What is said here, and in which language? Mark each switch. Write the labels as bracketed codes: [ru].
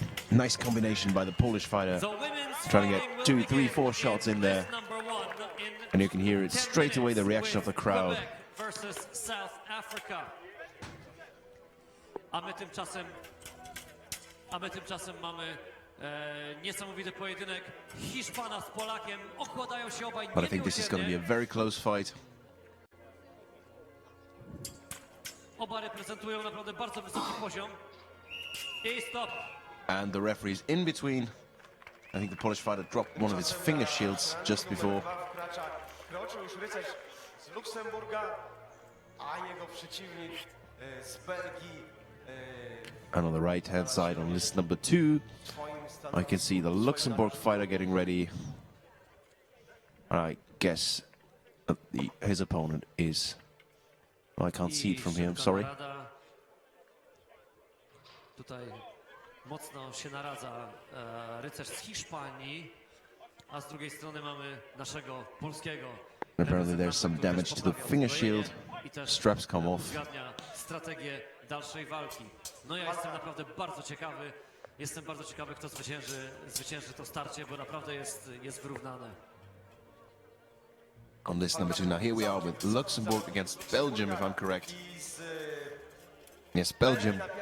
[en] Nice combination by the Polish fighter, trying to get 2, 3, 4 shots in there. And you can hear it straight away, the reaction of the crowd. Versus South Africa. [pl] A my tymczasem mamy niesamowity pojedynek Hiszpana z Polakiem. Okładają się obaj [en] But I think this is going to be a very close fight. [pl] Oba reprezentują naprawdę bardzo wysoki poziom. [en] I stop. And the referee's in between. I think the Polish fighter dropped one of his finger shields just before. [pl] Kroczył już rycerz z Luksemburga, a jego przeciwnik z Belgii. [en] And on the right-hand side, on list number 2, I can see the Luxembourg fighter getting ready. I guess that his opponent is... Well, I can't see it from here, I'm sorry. [pl] Tutaj mocno się naradza rycerz z Hiszpanii, a z drugiej strony mamy naszego polskiego. [en] Apparently there's some damage to the finger shield. Straps come off. [pl] Strategię dalszej walki. No ja jestem naprawdę bardzo ciekawy. Jestem bardzo ciekawy, kto zwycięży to starcie, bo naprawdę jest wyrównane. [en] On list number 2 now, here we are with Luxembourg against Belgium, if I'm correct. Yes, Belgium.